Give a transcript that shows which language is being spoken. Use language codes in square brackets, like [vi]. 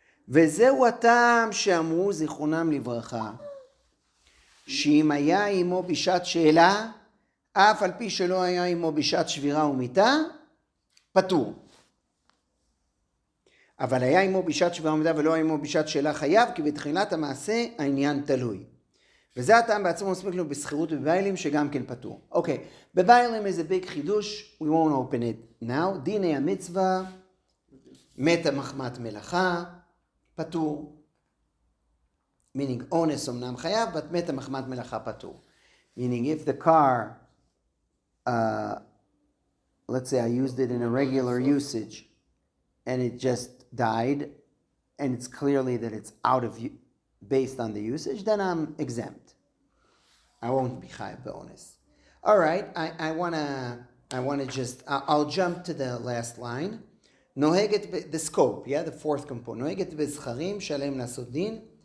[he] וזהו הטעם שאמרו זיכרונם לברכה, שאם היה עמו בשעת שאלה, אף על פי שלא היה עמו בשעת שבירה ומיתה, פטור. אבל היה עמו בשעת שבירה ומיתה ולא היה עמו בשעת שאלה חייב, כי בתחילת המעשה העניין תלוי. וזה הטעם בעצמו מספיק לו בסחירות ובביילים שגם כן פטור. [en] אוקיי, בביילים is a big חידוש, we won't open it now. [he] דיני המצווה, מתה מחמת מלאכה, פטור. meaning אונס אמנם חייב, but מתה מחמת מלאכה פטור. [en] meaning if the car, let's say I used it in a regular usage, and it just died, and it's clearly that it's out of based on the usage, then I'm exempt. I won't be chayav be'ones. All right, I wanna just, I'll jump to the last line. נוהגת, the scope, yeah, the fourth component. [he] נוהגת בזכרים שעליהם לעשות דין.